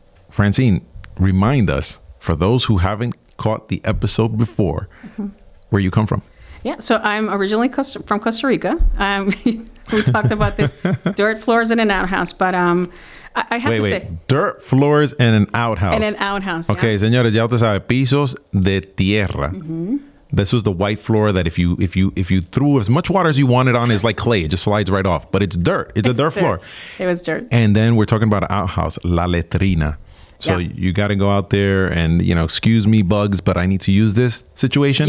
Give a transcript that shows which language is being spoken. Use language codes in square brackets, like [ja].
[en] Francine, remind us, for those who haven't caught the episode before, where you come from. Yeah, so I'm originally from Costa Rica. We talked about this, dirt floors in an outhouse, but I have to say, dirt floors and an outhouse. In an outhouse. [es] Okay, señores, ya usted sabe, pisos de tierra. [en] This was the white floor that if you threw as much water as you wanted on, is like clay. It just slides right off. But it's dirt. It's a dirt floor. It was dirt. And then we're talking about an outhouse, [es] la letrina. [en] So you got to go out there and, excuse me, bugs, but I need to use this situation.